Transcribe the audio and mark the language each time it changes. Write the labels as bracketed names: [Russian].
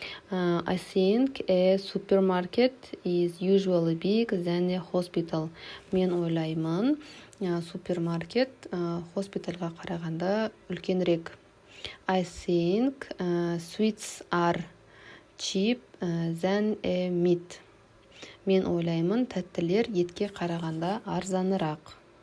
[English] I think a supermarket is usually big than a hospital. [Kazakh] Мен ойлаймын, супермаркет хоспитальға қарағанда үлкенірек. [English] I think sweets are cheap than a meat. [Kazakh] Мен ойлаймын, тәттілер етке қарағанда арзанырақ.